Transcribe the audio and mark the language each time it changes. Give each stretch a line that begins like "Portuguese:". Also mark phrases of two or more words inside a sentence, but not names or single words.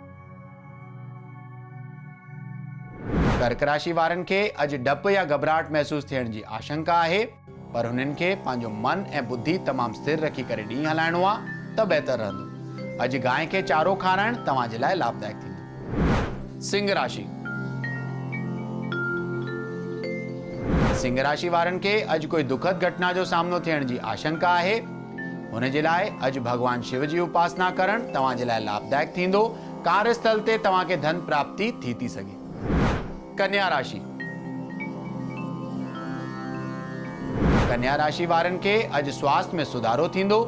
Sindhi: कर्क राशि वारनि खे अॼु डप या घबराहट महसूस थियण जी आशंका आहे, पर हुननि खे पंहिंजो मन ऐं बुद्धि तमामु स्थिर रखी करे ॾींहुं हलाइणो आहे त बहितर रहंदो। अॼु गांइ खे चारो खाराइण तव्हां जे लाइ लाभदायक थींदो। सिंह राशि। सिंह राशि वारनि खे अॼु कोई दुखद घटना जो सामनो थियण जी आशंका आहे। हुन जे लाइ अॼु भगवान शिव जी उपासना करण तव्हां जे लाइ लाभदायक थींदो। कार्यस्थल ते तव्हां खे धन प्राप्ति थी सघे। कन्या राशि। कन्या राशि वारनि खे अॼु स्वास्थ्य में सुधारो थींदो।